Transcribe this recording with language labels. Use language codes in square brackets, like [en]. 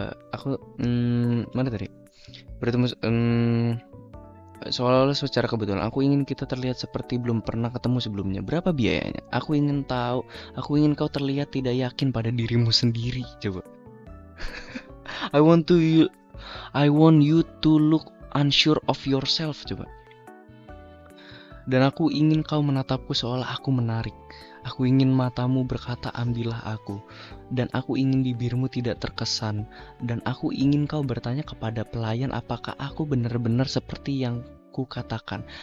[id] Aku mana tadi? Bertemu seolah-olah secara kebetulan. Aku ingin kita terlihat seperti belum pernah ketemu sebelumnya. Berapa biayanya? Aku ingin kau terlihat tidak yakin pada dirimu sendiri. Coba. [en] I want you to look unsure of yourself. [id] Coba. Dan aku ingin kau menatapku seolah aku menarik. Aku ingin matamu berkata ambillah aku. Dan aku ingin bibirmu tidak terkesan. Dan aku ingin kau bertanya kepada pelayan apakah aku benar-benar seperti yang ku katakan.